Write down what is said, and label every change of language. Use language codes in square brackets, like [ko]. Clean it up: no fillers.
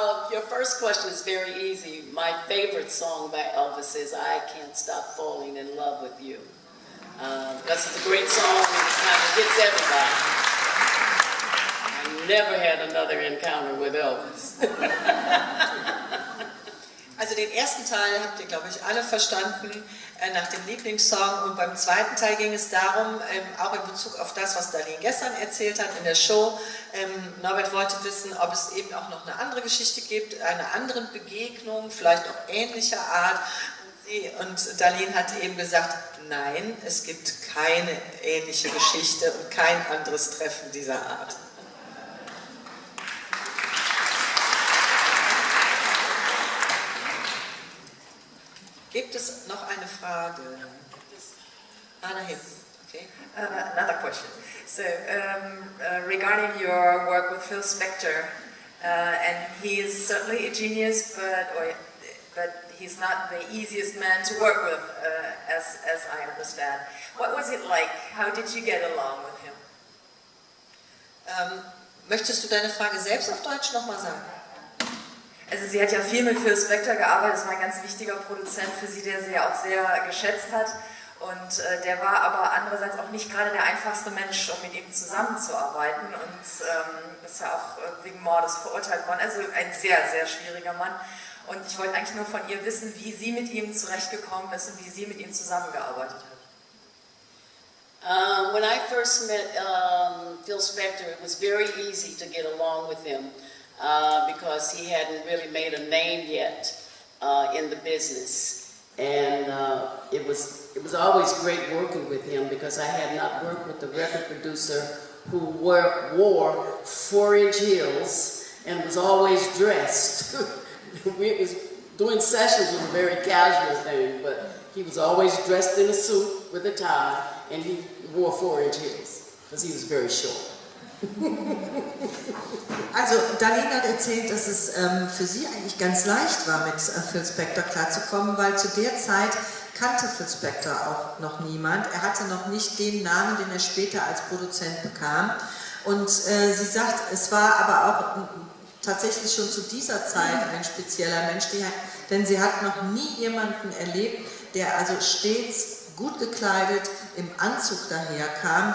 [en] Your first question is very easy. My favorite song by Elvis is I Can't Stop Falling in Love with You. Because it's a great song and it kind of hits everybody. I never had another encounter with Elvis. [de] Also den ersten Teil habt ihr, glaube ich, alle verstanden nach dem Lieblingssong und beim zweiten Teil ging es darum, auch in Bezug auf das, was Darlene gestern erzählt hat in der Show. Norbert wollte wissen, ob es eben auch noch eine andere Geschichte gibt, eine andere Begegnung, vielleicht auch ähnlicher Art. Und Darlene hat eben gesagt, nein, es gibt keine ähnliche Geschichte und kein anderes Treffen dieser Art. Gibt es noch eine Frage? Da hinten. Okay. [en] Another question. So, regarding your work with Phil Spector, and he is certainly a genius, but he's not the easiest man to work with, as I understand. What was it like? How did you get along with him? [de] Möchtest du deine Frage selbst auf Deutsch nochmal sagen? Also sie hat ja viel mit Phil Spector gearbeitet, das war ein ganz wichtiger Produzent für sie, der sie ja auch sehr geschätzt hat. Und der war aber andererseits auch nicht gerade der einfachste Mensch, um mit ihm zusammenzuarbeiten. Und ist ja auch wegen Mordes verurteilt worden. Also ein sehr, sehr schwieriger Mann. Und ich wollte eigentlich nur von ihr wissen, wie sie mit ihm zurechtgekommen ist und wie sie mit ihm zusammengearbeitet hat. [en] When I first met Phil Spector, it was very easy to get along with him because he hadn't really made a name yet in the business. And it was always great working with him because I had not worked with a record producer who wore 4-inch heels and was always dressed. We was doing sessions was a very casual thing, but he was always dressed in a suit with a tie, and he wore 4-inch heels because he was very short. [de] Also Darlene hat erzählt, dass es für sie eigentlich ganz leicht war, mit Phil Spector klarzukommen, weil zu der Zeit kannte Phil Spector auch noch niemand. Er hatte noch nicht den Namen, den er später als Produzent bekam. Und sie sagt, es war aber auch tatsächlich schon zu dieser Zeit ein spezieller Mensch, denn sie hat noch nie jemanden erlebt, der also stets gut gekleidet im Anzug daherkam.